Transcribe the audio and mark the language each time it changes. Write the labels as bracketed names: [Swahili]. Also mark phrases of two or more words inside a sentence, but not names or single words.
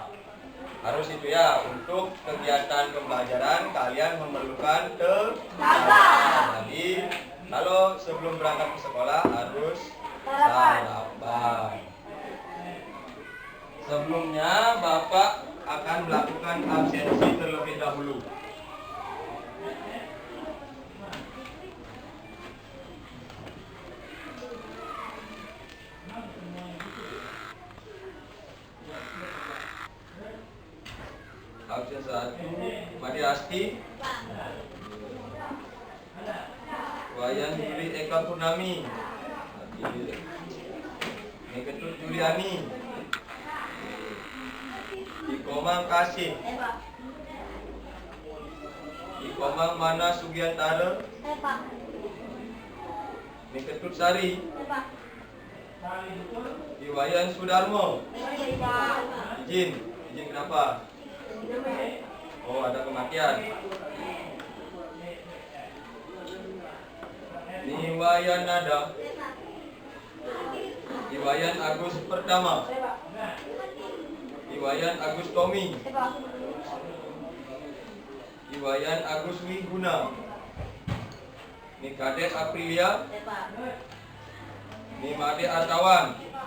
[Indonesian] Harus itu ya, untuk kegiatan pembelajaran kalian memerlukan Sarapan. Jadi kalau sebelum berangkat ke sekolah harus sarapan. Sebelumnya Bapak akan melakukan absensi terlebih dahulu. Absen 1, Madi Asti, Wayan Yuli Eka Purnami, Neketut Juliani, Ikomang Kasih, Ikomang Mana Sugiantara, Neketut Sari, Iwayan Sudarmo. Izin kenapa? Oh, ada kematian. Iwayan Nada, Iwayan Agus Pertama, Iwayan Agus Tommy, Iwayan Agus Wiguna, Nikade Aprilia, Nimade Artawan,